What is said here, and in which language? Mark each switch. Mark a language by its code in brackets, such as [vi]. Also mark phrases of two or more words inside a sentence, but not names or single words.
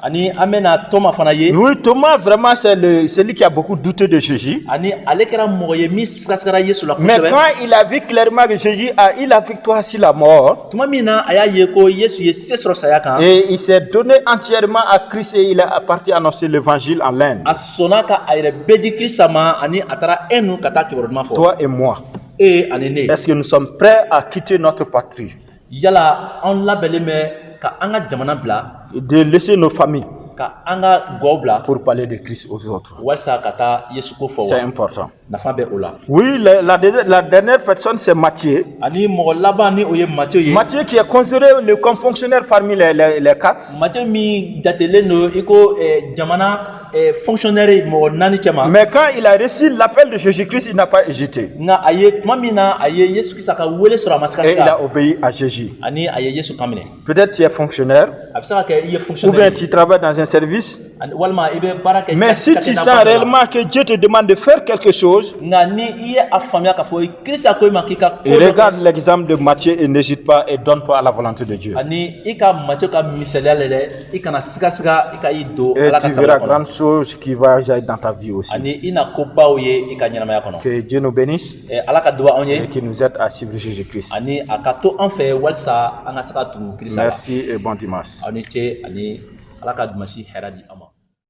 [bm] Ani an bɛna Thomas fana ye. [fr] Oui, Thomas vraiment c'est celui qui a beaucoup douté de Jésus. [bm] Ani ale kɛra mɔgɔ ye min sigasigara Yesu la kosɛbɛ. [fr] Mais quand il a vu clairement que Jésus a eu la victoire sur la mort. [bm] Tuma min na a y'a ye ko Yesu ye se sɔrɔ saya kan. [fr] Et il s'est donné entièrement à Christ et il est parti annoncer l'évangile en l'Inde. [bm] A sɔnna ka a yɛrɛ bɛɛ di Kirisa ma ani a taara Inde ka taa kibaruɲuman fɔ. [fr] Toi et moi. [bm] Ani ne. [fr] Est-ce que nous sommes prêts à quitter notre patrie? [bm] Yala an labɛnlen bɛ ka an ka jamana bila. [fr] De laisser nos familles. [bm] Ka an ka gaw bila. [fr] Pour parler de Christ aux autres. [bm] Walasa ka taa Yesu ko fɔ wa. [fr] C'est important. [bm] Nafa bɛ o la. [fr] Oui, la dernière personne c'est Matthieu. [bm] Ani mɔgɔ laban ni o ye Matthieu ye. [fr] Matthieu qui est considéré comme fonctionnaire parmi les quatre. [bm] Matthieu min jatelen don i ko jamana fonctionnaire mɔgɔ naani cɛma. [fr] Mais quand il a reçu l'appel de Jésus-Christ, il n'a pas hésité. [bm] Nka a ye tuma min na a ye Yesu Kirisa ka wele sɔrɔ a ma siga [fr] Et il [bm] siga. [fr] a obéi à Jésus. [bm] Ani a ye Yesu kan minɛ. [fr] Peut-être tu es fonctionnaire. [bm] A bɛ se ka kɛ i ye [fr] Ou [bm] fonctionnaire [fr] bien [bm] ye. [fr] tu travailles dans un service. [bm] Walima i bɛ baara kɛ. [fr] Mais si tu sens réellement que Dieu te demande de faire quelque chose, [bm] Nka ni i ye a faamuya k'a fɔ Kirisa ko i ma k'i ka ko [fr] et regarde l'exemple de Matthieu et n'hésite pas et donne-toi à la volonté de Dieu. [bm] ani i ka Matthieu ka misaliya lɛ dɛ i kana siga siga i ka i don [fr] Et [bm] Ala ka [fr] tu [bm] sabali [fr] verras [bm] kɔnɔ. [fr] grandes choses qui vont jaillir dans ta vie aussi. [bm] Ani i na kobaw ye i ka ɲɛnamaya kɔnɔ. [fr] Que Dieu nous bénisse [bm] Ala ka duba anw [fr] et [bm] ye [fr] qu'il nous aide à suivre Jésus-Christ. [bm] ani a ka to an fɛ walasa an ka se ka tugu Kirisa la. [fr] Merci et bon dimanche. [bm] Aw ni ce ani Ala ka dimanche hɛrɛ di an ma.